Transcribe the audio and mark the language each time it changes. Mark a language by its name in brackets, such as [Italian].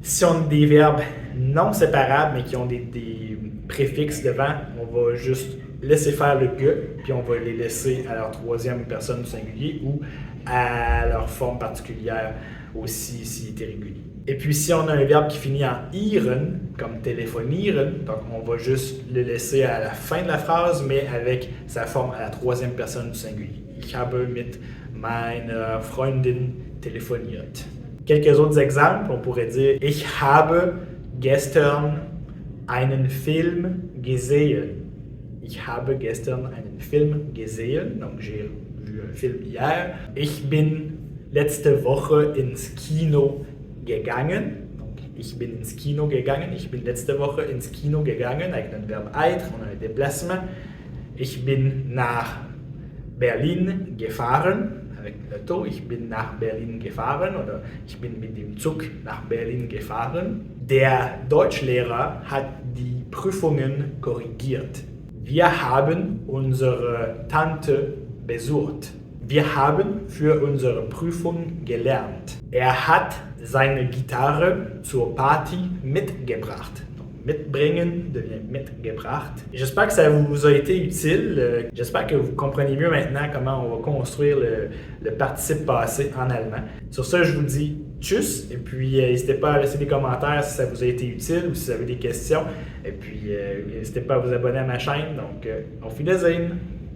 [French] Si on a des verbes non séparables, mais qui ont des préfixes devant, on va juste laisser faire le ge, puis on va les laisser à leur troisième personne du singulier ou à leur forme particulière aussi s'il est irrégulier. Et puis, si on a un verbe qui finit en iren, comme téléphonieren, donc on va juste le laisser à la fin de la phrase, mais avec sa forme à la troisième personne du singulier. [German] Ich habe mit meiner Freundin telefoniert. [French] Quelques autres exemples, on pourrait dire [German] Ich habe gestern einen Film gesehen. Ich habe gestern einen Film gesehen, [French] donc j'ai vu un film hier. [German] Ich bin letzte Woche ins Kino gegangen. Donc, ich bin ins Kino gegangen. Ich bin letzte Woche ins Kino gegangen. [French] Avec notre verbe être, on a un déplacement. [German] Ich bin nach Berlin gefahren. [French] Avec le to, [German] ich bin nach Berlin gefahren oder ich bin mit dem Zug nach Berlin gefahren. Der Deutschlehrer hat die Prüfungen korrigiert. Wir haben unsere Tante besucht. Wir haben für unsere Prüfung gelernt. Er hat seine Gitarre zur Party mitgebracht. [French] Donc, mitbringen devient mitgebracht. J'espère que ça vous a été utile. J'espère que vous comprenez mieux maintenant comment on va construire le participe passé en allemand. Sur ce, je vous dis tchuss, et puis n'hésitez pas à laisser des commentaires si ça vous a été utile ou si vous avez des questions. Et puis n'hésitez pas à vous abonner à ma chaîne. Donc, auf Wiedersehen!